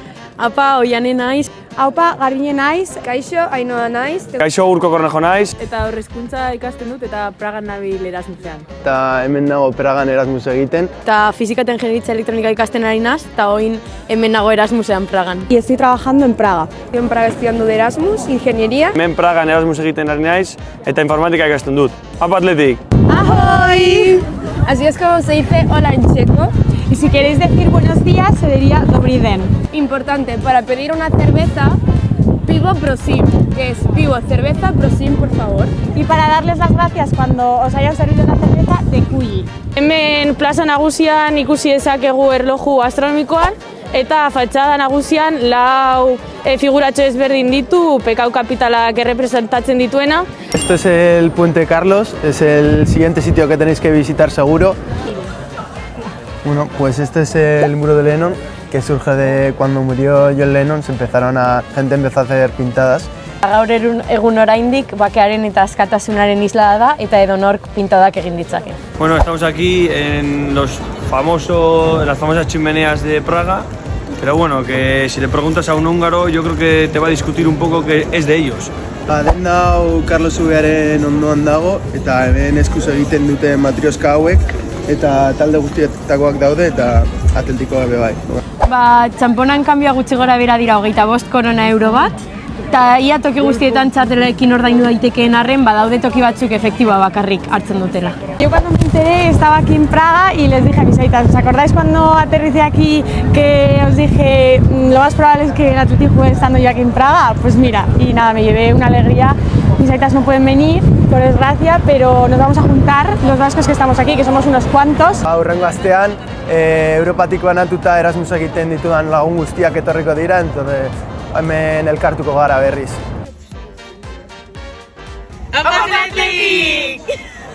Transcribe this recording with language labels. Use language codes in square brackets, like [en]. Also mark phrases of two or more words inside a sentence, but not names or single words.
[eu] Apa, Oiane naiz. Aupa, Garbiñe naiz. Kaixo, Ainhoa naiz. Kaixo, Urko Cornejo naiz. Eta horrezkuntza ikasten dut eta Pragan nabil Erasmusean. Eta hemen nago Pragan Erasmus egiten. Eta fizika eta ingeniaritza elektronika ikasten ari naz, eta oin hemen nago Erasmusean Pragan. [es] Y estoy trabajando en Praga. Estoy en Praga estudiando de Erasmus, ingeniería. [eu] Hemen Pragan Erasmus egiten ari naiz eta informatika ikasten dut. Apa atletik! [es] ¡Ahoy! Así es como se dice hola en checo. Y si queréis decir buenos días, se diría [cs] dobry den. [es] Importante, para pedir una cerveza, [cs] pivo prosim, [es] que es pivo, cerveza, prosim, por favor. Y para darles las gracias cuando os hayan servido la cerveza, de kuyi. [eu] Hemen plaza nagusian ikusi dezakegu erloju astronomikoan, eta fatxada nagusian lau figuratxo ezberdin ditu, Pekau kapitalak errepresentatzen dituena. [es] Esto es el Puente Carlos, es el siguiente sitio que tenéis que visitar seguro. Bueno, pues este es el muro de Lennon, que surge de cuando murió John Lennon, gente empezó a hacer pintadas. [eu] Gaur egun oraindik bakearen eta askatasunaren isla da eta edonork pintadak egin ditzake. [es] Bueno, estamos aquí en las famosas chimeneas de Praga, pero bueno, que si le preguntas a un húngaro, yo creo que te va a discutir un poco que es de ellos. [eu] Denda hau Carlos Ubearen ondoan dago, eta hemen eskuz egiten dute matrioska hauek, eta talde guztietakoak daude, eta atletikoa be bai. Txamponan kanbioa gutxi gora bera dira 25 korona euro bat, eta ia toki guztietan txartelekin ordaindu daitekeen arren, badaude toki batzuk efektiboa bakarrik hartzen dutela. [es] Yo cuando me enteré estaba aquí en Praga y les dije a mis aitas, ¿os acordáis cuando aterricé aquí que os dije lo más probable es que el Athletic juegue estando yo aquí en Praga? Pues mira, y nada, me llevé una alegría. Mis aitas no pueden venir, por desgracia, pero nos vamos a juntar los vascos que estamos aquí, que somos unos cuantos. [eu] Hurrengo astean, Europatik banatuta Erasmus egiten ditudan lagun guztiak etorriko dira, entonces hemen elkartuko gara berriz. Apa Athletic!